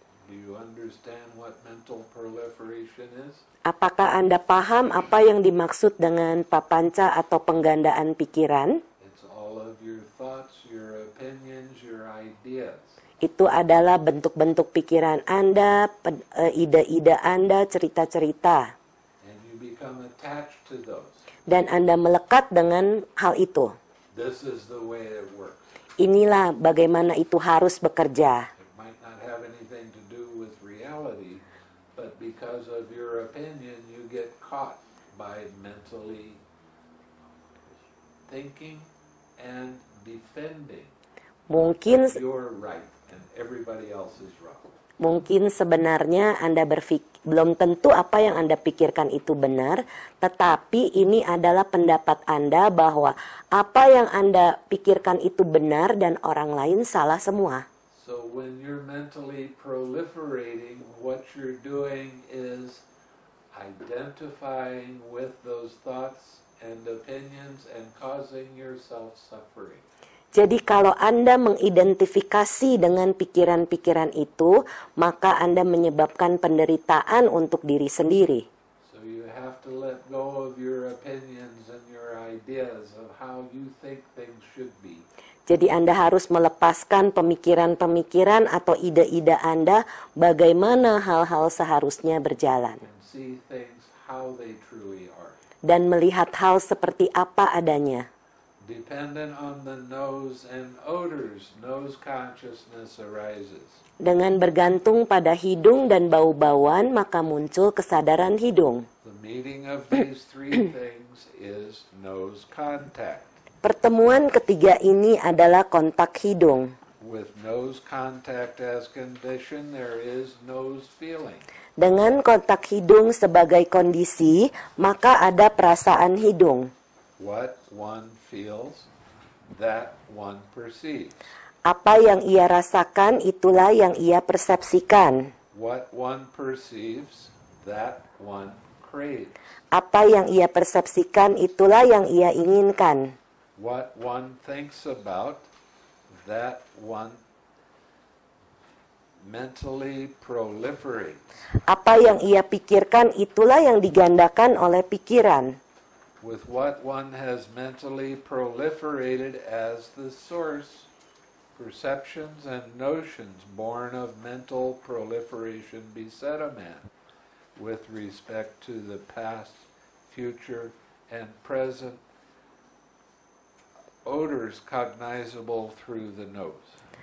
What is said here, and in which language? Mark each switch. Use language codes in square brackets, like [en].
[en] Do you understand what mental proliferation is? [id] Apakah Anda paham apa yang dimaksud dengan papanca atau penggandaan pikiran? [en] It's all of your thoughts, your opinions, your ideas. [id] Itu adalah bentuk-bentuk pikiran Anda, ide-ide Anda, cerita-cerita. [en] And you become attached to those. [id] Dan Anda melekat dengan hal itu. [en] This is the way it works. [id] Inilah bagaimana itu harus bekerja. [en] It might not have anything to do with reality, but because of your opinion, you get caught by mentally thinking and defending [id] Mungkin [en] your right and everybody else is wrong. [id] Mungkin sebenarnya Anda belum tentu apa yang Anda pikirkan itu benar, tetapi ini adalah pendapat Anda bahwa apa yang Anda pikirkan itu benar dan orang lain salah semua. [en] So when you're mentally proliferating, what you're doing is identifying with those thoughts and opinions and causing yourself suffering. [id] Jadi kalau Anda mengidentifikasi dengan pikiran-pikiran itu, maka Anda menyebabkan penderitaan untuk diri sendiri. [en] So you have to let go of your opinions and your ideas of how you think things should be. [id] Jadi Anda harus melepaskan pemikiran-pemikiran atau ide-ide Anda bagaimana hal-hal seharusnya berjalan. [en] And see things how they truly are. [id] Dan melihat hal seperti apa adanya. [en] Dependent on the nose and odors, nose consciousness arises. [id] Dengan bergantung pada hidung dan bau-bauan, maka muncul kesadaran hidung. [en] The meeting of these three things is nose contact. [id] Pertemuan ketiga ini adalah kontak hidung. [en] With nose contact as condition, there is nose feeling. [id] Dengan kontak hidung sebagai kondisi, maka ada perasaan hidung. [en] What one feels, that one perceives. [id] Apa yang ia rasakan, itulah yang ia persepsikan. [en] What one perceives, that one craves. [id] Apa yang ia persepsikan, itulah yang ia inginkan. [en] What one thinks about, that one mentally proliferates. [id] Apa yang ia pikirkan, itulah yang digandakan oleh pikiran. [en] With what one has mentally proliferated as the source, perceptions and notions born of mental proliferation beset a man with respect to the past, future, and present odors cognizable through the nose.